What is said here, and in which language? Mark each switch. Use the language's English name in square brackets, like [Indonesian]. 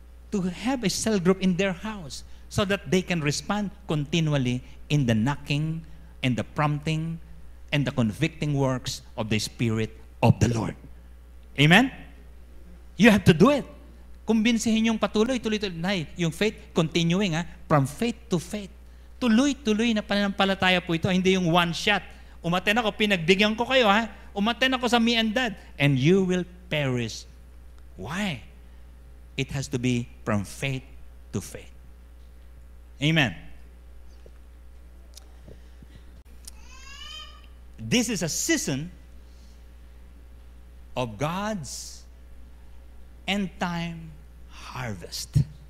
[English] To have a cell group in their house so that they can respond continually in the knocking and the prompting and the convicting works of the Spirit of the Lord. Amen? You have to do it. [Filipino] Kumbinsihin yung patuloy, tuloy-tuloy. Yung faith, [English] continuing, from faith to faith. [Filipino] Tuloy-tuloy na pananampalataya po ito. Hindi yung one shot. Umaten ako, pinagbigyan ko kayo, Umaten ako sa me and dad. [English] And you will perish. Why? It has to be from faith to faith. Amen. This is a season of God's end-time harvest.